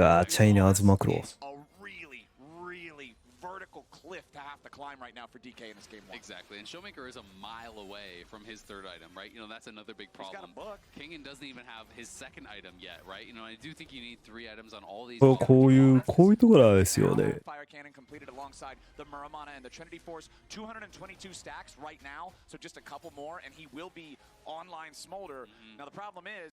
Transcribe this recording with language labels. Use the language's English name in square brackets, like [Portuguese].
[English] China's macro. It's a really, really vertical cliff to have to climb right now for DK in this game 1. Exactly, and Showmaker is a mile away from his 3rd item, right? You know, that's another big problem. He's got a book. Kingen doesn't even have his 2nd item yet, right? You know, I do think you need 3 items on all these. [Japanese] こういうところですよね。 [English] Fire cannon completed alongside the Muramana and the Trinity Force. 222 stacks right now, so just a couple more, and he will be online Smolder. Now the problem is,